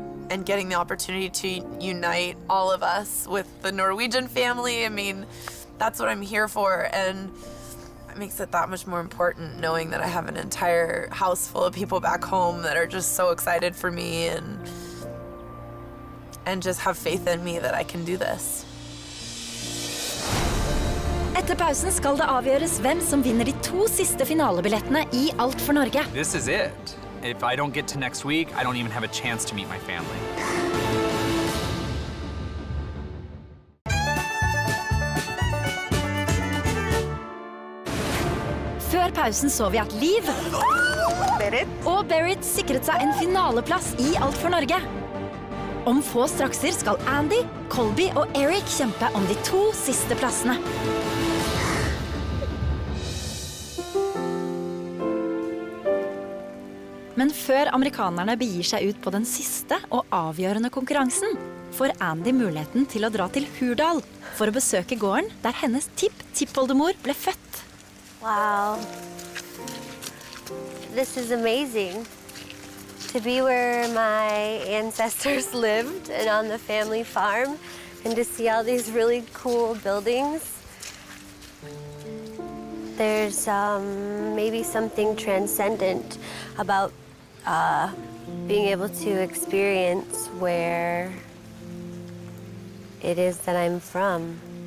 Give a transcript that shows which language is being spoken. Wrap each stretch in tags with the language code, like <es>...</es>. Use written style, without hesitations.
<en>And getting the opportunity to unite all of us with the Norwegian family, I mean, that's what I'm here for. And it makes it that much more important knowing that I have an entire house full of people back home that are just so excited for me and just have faith in me that I can do this.</en> <no>Etter pausen skal det avgjøres hvem som vinner de 2 siste finalebillettene i Alt for Norge.</no> <en>This is it. If I don't get to next week, I don't even have a chance to meet my family.</en> <no>Før pausen så vi at Liv og Berit sikret seg en finaleplass i Alt for Norge. Om få strakser skal Andy, Colby og Eric kjempe om de 2 siste plassene. Men før amerikanerne begir seg ut på den siste og avgjørende konkurransen, får Andy muligheten til å dra til Hurdal for å besøke gården der hennes tipp-tippoldemor ble født.</no> <en>Wow. This is amazing. To be where my ancestors lived and on the family farm and to see all these really cool buildings. There's maybe something transcendent about being able to experience where it is that I'm from.</en>